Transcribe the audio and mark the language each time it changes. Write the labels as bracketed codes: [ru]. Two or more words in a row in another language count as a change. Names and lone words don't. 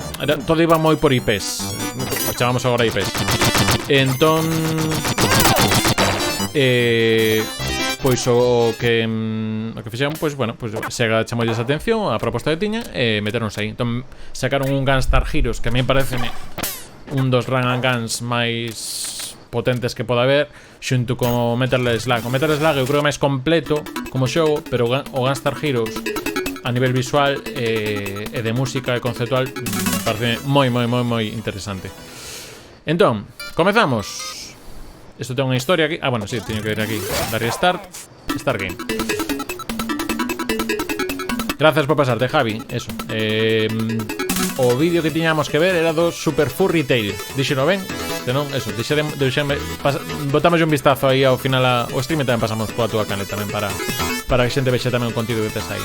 [gl] Todo iba moi por IPs. Chamamos agora IPs. Entón... pois o que fixeron, pois, bueno, pois Sega chamolles a atención a proposta que tiña e meteronse aí. Entón sacaron un Gunstar Heroes que a mí pareceme un dos [en] run and guns [gl] máis potentes que pode haber, xunto con Metal Slug. O Metal Slug eu creo máis completo como xogo, pero o Gunstar Heroes a nivel visual e de música e conceptual parece moi interesante. Entón, comezamos. Isto ten unha historia aquí. Ah, bueno, sí, teño que ir aquí. Dar restart. [en] Start game. [gl] Gracias por pasarte, Javi. Eso. O vídeo que tiñamos que ver era do Super Furry Tale. Dixeno ben? Senón, eso, botamos un vistazo aí ao final ao stream e tamén pasamos coa túa caneta tamén para que a xente vexe tamén o contido que tes aí.